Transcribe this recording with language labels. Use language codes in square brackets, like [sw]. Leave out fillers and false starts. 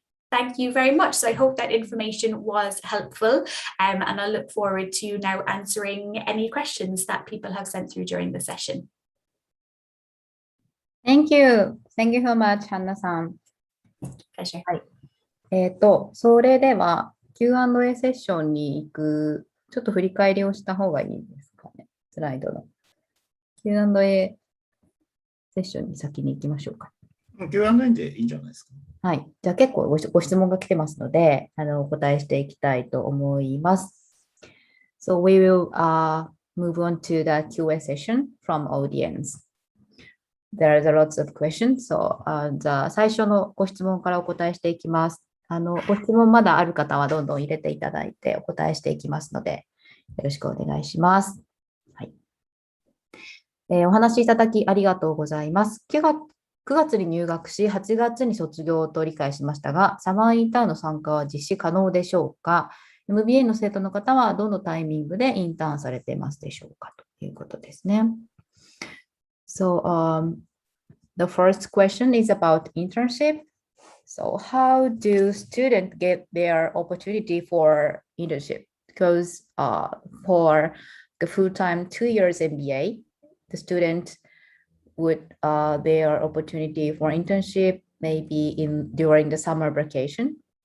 [en] Thank you very much. So I hope that information was helpful, and I look forward to now answering any questions that people have sent through during the session. Thank you. Thank you so much, ハンナさん。 Pleasure. [ja] はい。それでは Q&A セッションに行く、ちょっと振り返りをした方がいいですかね。スライドの Q&A セッションに先に行きましょうか。 Q&A でいいんじゃないですか。はい。じゃあ結構ご質問が来てますので、お答えしていきたいと思います。 [en] So we will move on to the Q&A session from audience. There are lots of questions, so [ja] 最初のご質問からお答えしていきます。ご質問まだある方はどんどん入れていただいてお答えしていきますので、よろしくお願いします。はい。お話しいただきありがとうございます。9月に入学し、8月に卒業と理解しましたが、サマーインターンの参加は実施可能でしょうか？ MBA の生徒の方はどのタイミングでインターンされていますでしょうかということですね。 [en] So, the first question is about internship. So, how do students get their opportunity for internship? Because for the full-time 2 years MBA, the student would their opportunity for internship maybe during the summer vacation.